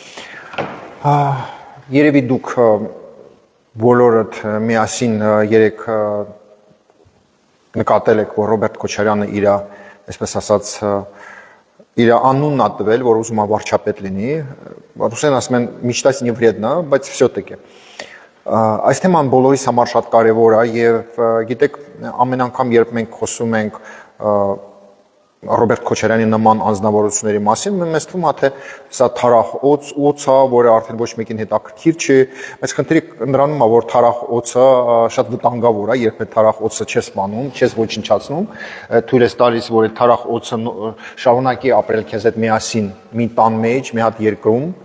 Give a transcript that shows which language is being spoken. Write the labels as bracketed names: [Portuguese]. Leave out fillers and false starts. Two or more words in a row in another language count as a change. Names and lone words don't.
[Armenian] Երևի դուք բոլորդ միասին երեք նկատել եք, որ Ռոբերտ Քոչարյանը իր, այսպես ասած, իր անունն ա տվել, որ ուզում է վարչապետ լինի, ռուսերեն ասում են [Russian] «Мечтать не вредно», [Armenian] բայց всё-таки այս թեման բոլորիս համար շատ կարևոր է եւ գիտեք, ամեն անգամ երբ մենք խոսում ենք Ռոբերտ Քոչարյանի նման անձնավորությունների մասին, մեզ թվում է, թե սա թարախ օծ է, որը արդեն ոչ մեկին հետաքրքիր չի, բայց խնդիրը նրանում է, որ թարախ օծը շատ վտանգավոր է, երբ այդ թարախ օծը չես սպանում, չես ոչնչացնում, թույլ ես տալիս, որ այդ թարախ օծը շարունակի ապրել քեզ հետ միասին մի տան մեջ, մի հատ երկրում,